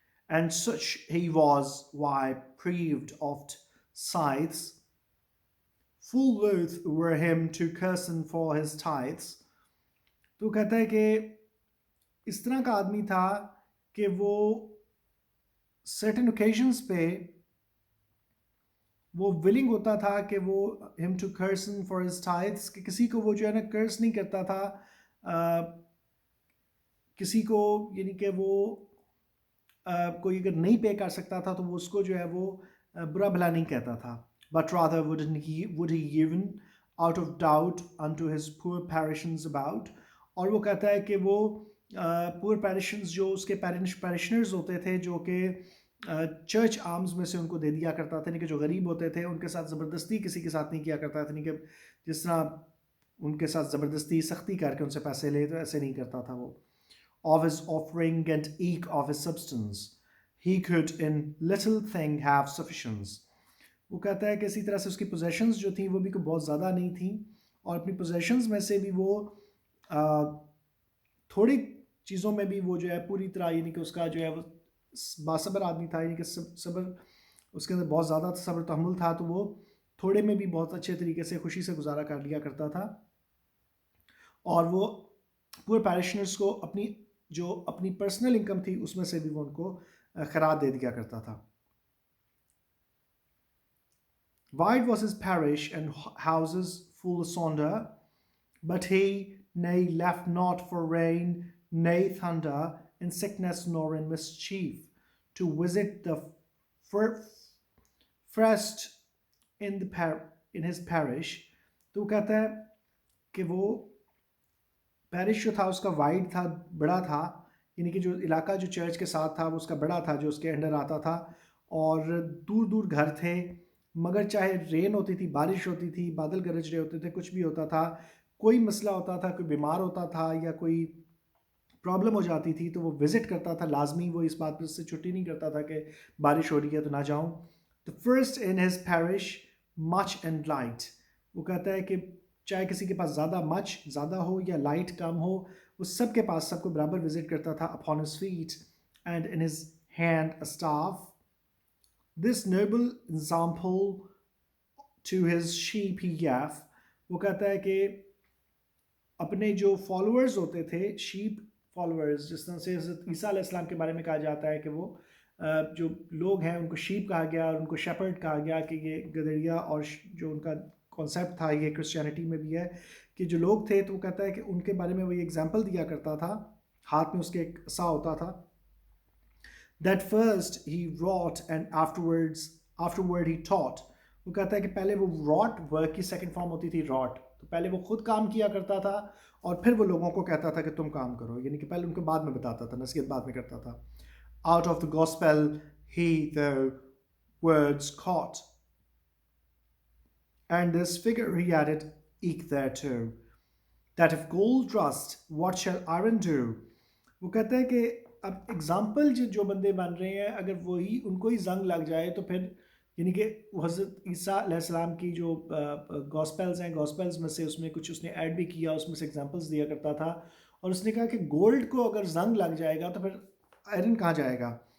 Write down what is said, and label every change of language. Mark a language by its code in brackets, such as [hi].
[en] And such he was, why proved oft scythes, full loath were him to cursen for his tithes. [ur] تو کہتا ہے کہ اس طرح کا آدمی تھا کہ وہ certain occasions پہ وہ willing ہوتا تھا کہ وہ [en] him to cursen for his tithes [ur] کہ کسی کو وہ جو ہے نا curse نہیں کرتا تھا کسی کو یعنی کہ وہ کوئی اگر نہیں پے کر سکتا تھا تو وہ اس کو جو ہے وہ برا بھلا نہیں کہتا تھا. [en] But rather would he given out of doubt unto his poor parishioners about. [ur] اور وہ کہتا ہے کہ وہ پور پیرشنز جو اس کے پیرشنرز ہوتے تھے جو کہ چرچ آرمز میں سے ان کو دے دیا کرتا تھا. یعنی کہ جو غریب ہوتے تھے ان کے ساتھ زبردستی کسی کے ساتھ نہیں کیا کرتا تھا. یعنی کہ جس طرح ان کے ساتھ زبردستی سختی کر کے ان سے پیسے لے تو ایسے نہیں کرتا تھا وہ. [en] Of his offering and eke of his substance, he could in little thing have sufficiency. [ur] وہ کہتا ہے کہ اسی طرح سے اس کی possessions جو تھیں وہ بھی کوئی بہت زیادہ نہیں تھیں اور اپنی possessions میں سے بھی وہ تھوڑی چیزوں میں بھی وہ جو ہے پوری طرح یعنی کہ اس کا جو ہے وہ باصبر آدمی تھا. یعنی کہ صبر اس کے اندر بہت زیادہ صبر تحمل تھا تو وہ تھوڑے میں بھی بہت اچھے طریقے سے خوشی سے گزارا کر لیا کرتا تھا. اور وہ پور پیرشنرز کو اپنی پرسنل انکم تھی اس میں سے بھی وہ ان کو خیرات دے دیا کرتا تھا. [en] Wide was his parish and houses full asunder, but he nay left not for rain, nay thunder, in sickness nor in mischief, to visit the first in his parish. [ur] تو کہتا ہے کہ وہ پیرش جو تھا اس کا وائڈ تھا, بڑا تھا, یعنی کہ جو علاقہ جو چرچ کے ساتھ تھا وہ اس کا بڑا تھا جو اس کے انڈر آتا تھا, اور دور دور گھر تھے, مگر چاہے رین ہوتی تھی, بارش ہوتی تھی, بادل گرج رہے ہوتے تھے, کچھ بھی ہوتا تھا, کوئی مسئلہ ہوتا تھا, کوئی بیمار ہوتا تھا یا کوئی پرابلم ہو جاتی تھی تو وہ وزٹ کرتا تھا لازمی, وہ اس بات پر سے چھٹی نہیں کرتا تھا کہ بارش ہو رہی ہے تو نہ جاؤں. [en] The first in his parish much and light, [ur] وہ کہتا ہے کہ چاہے کسی کے پاس زیادہ ہو یا لائٹ کم ہو, وہ سب کے پاس سب کو برابر وزٹ کرتا تھا. [en] upon his feet and in his hand a staff, this noble example to his sheep he gave. [ur] وہ کہتا ہے کہ اپنے جو فالوورز ہوتے تھے, شیپ فالوورز, جس طرح سے حضرت عیسیٰ علیہ السلام کے بارے میں کہا جاتا ہے کہ وہ جو لوگ ہیں ان کو شیپ کہا گیا اور ان کو شیپرڈ کہا گیا, کہ یہ گدڑیا, اور جو ان کا کانسیپٹ تھا یہ کرسچینٹی میں بھی ہے کہ جو لوگ تھے, تو وہ کہتا ہے کہ ان کے بارے میں وہ یہ ایگزامپل دیا کرتا تھا, ہاتھ میں اس کے ایک عصا ہوتا تھا. [en] That first he wrought and afterward he taught. [ur] وہ کہتا ہے کہ پہلے وہ wrought ورک کی سیکنڈ فارم ہوتی تھی wrought, تو پہلے وہ خود کام کیا کرتا تھا اور پھر وہ لوگوں کو کہتا تھا کہ تم کام کرو, یعنی کہ پہلے ان کو بعد میں بتاتا تھا, نصیحت بعد میں کرتا تھا. [en] Out of the gospel he the words caught, and this figure he added eke thereto, that if gold rust what shall iron do. [ur] وہ کہتا ہے کہ اب ایگزامپل جو بندے بن رہے ہیں, اگر وہی ان کو ہی زنگ لگ جائے تو پھر, یعنی کہ حضرت عیسیٰ علیہ السلام کی جو گاسپلز ہیں, گاسپلز میں سے اس میں کچھ اس نے ایڈ بھی کیا, اس میں سے ایگزامپلز دیا کرتا تھا, اور اس نے کہا کہ گولڈ کو اگر زنگ لگ جائے گا تو پھر آئرن کہاں جائے گا.